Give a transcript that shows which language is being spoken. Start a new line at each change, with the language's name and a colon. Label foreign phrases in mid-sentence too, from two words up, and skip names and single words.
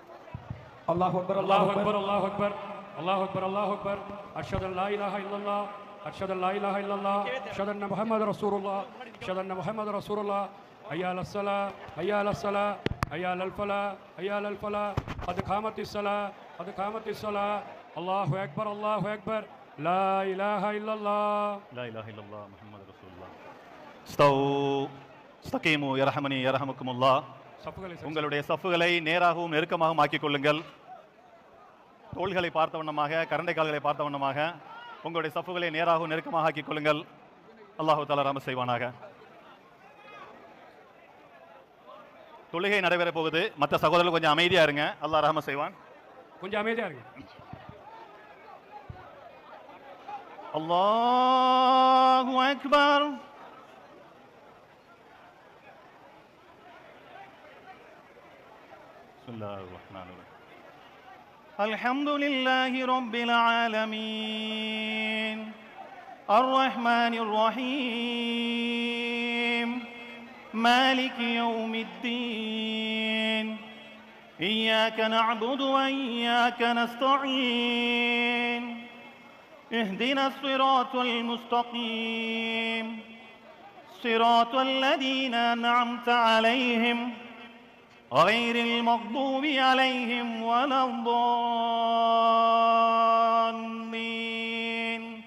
Arabic: الله أكبر الله أكبر الله أكبر الله أكبر الله أكبر أشهد أن لا إله إلا الله أشهد أن لا إله إلا الله أشهد أن محمد رسول الله أشهد أن محمد رسول الله حي على الصلاة حي على الصلاة حي على الفلاح حي على الفلاح قد قامت الصلاة قد قامت الصلاة الله أكبر الله أكبر لا إله إلا الله لا إله إلا الله محمد رسول الله استووا استقيموا يرحمني يرحمكم الله
Tamil: உங்களுடைய சஃப்புகளை நேராகவும் நெருக்கமாகவும் ஆக்கிக் கொள்ளுங்கள். தோள்களை பார்த்த வண்ணமாக கரண்டை கால்களை பார்த்த வண்ணமாக உங்களுடைய சஃப்புகளை நேராகவும் நெருக்கமாக ஆக்கிக் கொள்ளுங்கள்.
Arabic: الله تعالى
Tamil: ரஹ்மத் செய்வானாக. தொழுகை நடைபெற போகுது. மற்ற சகோதரர்கள் கொஞ்சம் அமைதியா இருங்க. அல்லாஹ் ரஹ்மத் செய்வான். கொஞ்சம் அமைதியா இருங்க.
Arabic: الله أكبر. بسم الله الرحمن الرحيم الحمد لله رب العالمين الرحمن الرحيم مالك يوم الدين إياك نعبد وإياك نستعين اهدنا الصراط المستقيم صراط الذين أنعمت عليهم غير المغضوب عليهم ولا الضالين